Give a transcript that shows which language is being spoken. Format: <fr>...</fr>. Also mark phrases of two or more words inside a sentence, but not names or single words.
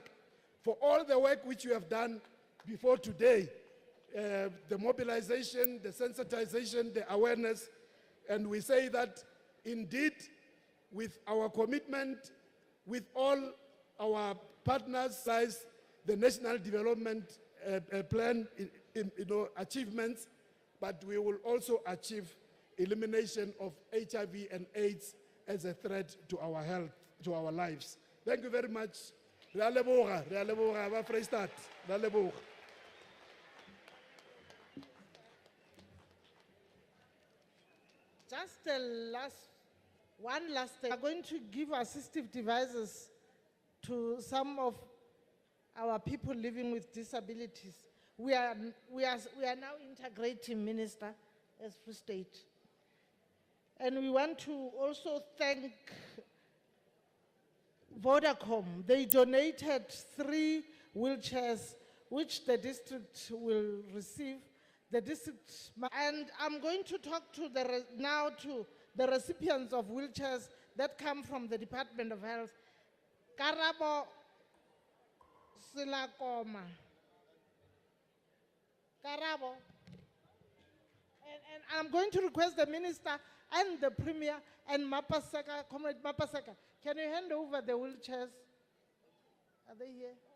<en>for all the work which you have done before today, the mobilization, the sensitization, the awareness, and we say that indeed with our commitment, with all our partners, the National Development Plan achievements, but we will also achieve elimination of HIV and AIDS as a threat to our health, to our lives. Thank you very much.</en> <nso>Re a leboga, ba Vrystaat. Re a leboga.</nso> <en>Just one last thing. We are going to give assistive devices to some of our people living with disabilities. We are now integrating, Minister, as Free State. And we want to also thank Vodacom. They donated 3 wheelchairs, which the district will receive. The district, and I'm going to talk to now to the recipients of wheelchairs that come from the Department of Health. Karabo Silakoma. Karabo. And I'm going to request the Minister and the Premier and Mapaseka, Comrade Mapaseka, can you hand over the wheelchairs? Are they here?</en>